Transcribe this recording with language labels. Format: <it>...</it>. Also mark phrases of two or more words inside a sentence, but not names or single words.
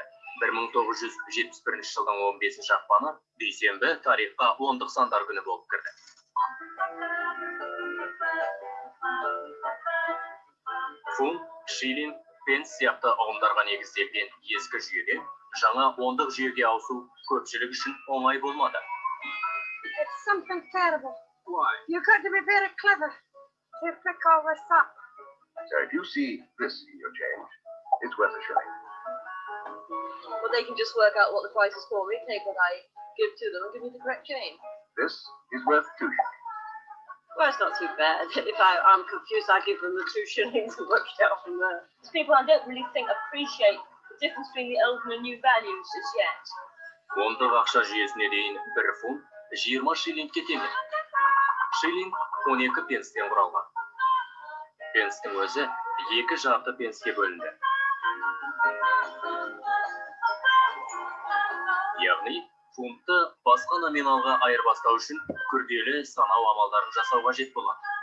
<kk>1971 жылдың 15 ақпаны дүйсенбі тарихқа ондық сандар күні болып кірді. Фунт, шиллинг, пенс сияқты ұғымдарға негізделген ескі жүйеде жаңа ондық жүйеге ауысу көпшілік үшін оңай болмады.</kk> <en>It's something terrible. Why? You've got to be very clever to pick all this up. So if you see this in your change, it's worth a shilling. Well, they can just work out what the price is for me, take what I give to them and give me the correct change. This is worth 2 shillings. Well, it's not too bad. If I'm confused, I give them the 2 shillings and work it out from there. People I don't really think appreciate the difference between the old and the new values just yet.</en> <kk>Ондық ақша жүйесіне дейін 1 фунт 20 шиллингке тең. Шиллинг 12 пенстен құралған. Пенстің өзі 2 жарты пенске бөлінді. Яғни, фунтты басқа номиналға айырбастау үшін күрделі санау амалдарын жасау қажет болады.</kk>